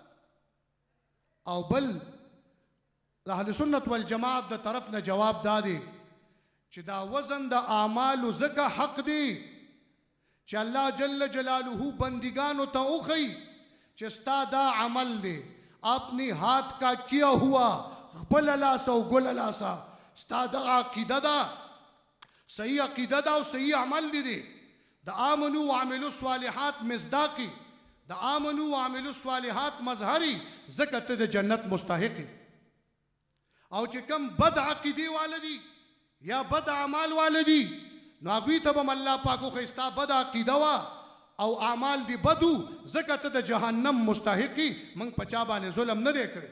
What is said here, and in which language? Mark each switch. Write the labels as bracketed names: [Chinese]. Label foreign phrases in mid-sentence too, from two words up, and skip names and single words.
[Pashto] او بل د اهل سنت والجماعت د طرف نه جواب دا دی چې دا وزن د اعمالو ځکه حق دی چې الله جل جلاله بندگانو ته وښیي چې ستا دا عمل دی، [Urdu] اپنی ہاتھ کا کیا ہوا [Pashto] خپل لاسا او ګل لاسا، ستا دغه عقیده ده، صحیح عقیده ده او صحیح عمل دی. د [Arabic] آمنو وعملو صالحات [Pashto] مصداقی، د [Arabic] آمنو وعملو الصالحات [Pashto] مظهری، ځکه ته د جنت مستحقی. او چې کم بد عقیدې والدي یا بد اعمال والدي نو هغوی ته به الله پاک وښیي ستا بد عقیده وه او اعمال دی بدو، ځکه ته د جهنم مستحقی، موږ په چا باندې ظلم نه دی کړی.